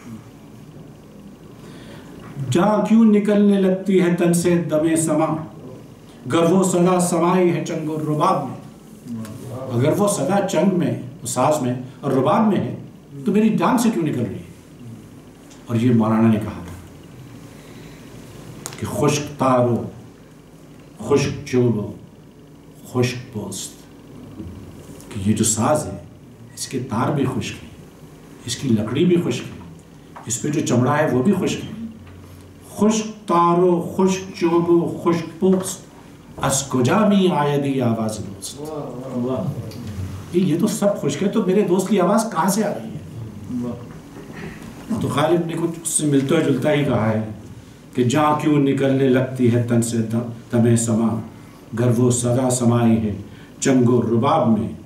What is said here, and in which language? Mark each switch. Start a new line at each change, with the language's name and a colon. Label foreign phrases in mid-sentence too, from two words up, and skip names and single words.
Urdu: جاں کیوں نکلنے لگتی ہے تن سے دم سما، گر وہ صدا سمائی ہے چنگ و رباب میں. اگر وہ صدا چنگ میں، ساز میں اور رباب میں ہے تو میری جان سے کیوں نکل رہی ہے؟ اور یہ مولانا نے کہا تھا کہ
Persian: خشک تارو خشک چوبو خشک پوست،
Urdu: کہ یہ جو ساز ہے اس کے تار بھی خشک ہیں، اس کی لکڑی بھی خشک ہے، اس پہ جو چمڑا ہے وہ بھی خشک ہے.
Persian: خشک تارو خشک چوبو خشک پوست از کجا می آیدی آواز دوست.
Urdu: یہ تو سب خشک ہے، تو میرے دوست کی آواز کہاں سے آ رہی ہے؟ تو غالب نے کچھ اس سے ملتا جلتا ہی کہا ہے کہ جاں کیوں نکلنے لگتی ہے تن سے دم سما، گر وہ صدا سمائی ہے چنگ و رباب میں.